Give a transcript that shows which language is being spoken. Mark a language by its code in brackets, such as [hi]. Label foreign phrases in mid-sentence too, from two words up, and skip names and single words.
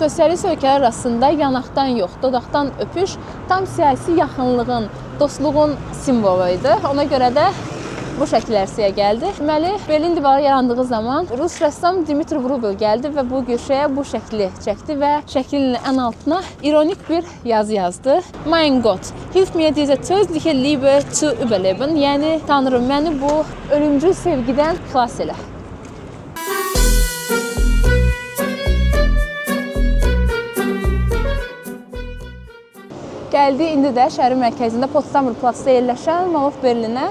[az] Sosialist ölkələr arasında yanaqdan yox, dodaqdan öpüş tam siyasi yaxınlığın, dostluğun simvolu idi. Ona görə də bu şəkil ərsəyə gəldi. Deməli, Berlin divarı yarandığı zaman Rus rəssam Dmitri Vrubel gəldi və bu güşəyə bu şəkli çəkdi və şəklin ən altına ironik bir yazı yazdı. [de] Mein Gott, hilf mir diese tödliche Liebe zu überleben. [az] Yəni, Tanrım, məni bu ölümcül sevgidən xilas elə. Gəldik indi də şəhərin mərkəzində Potsdamer Platzda yerləşən Mall of Berlinə.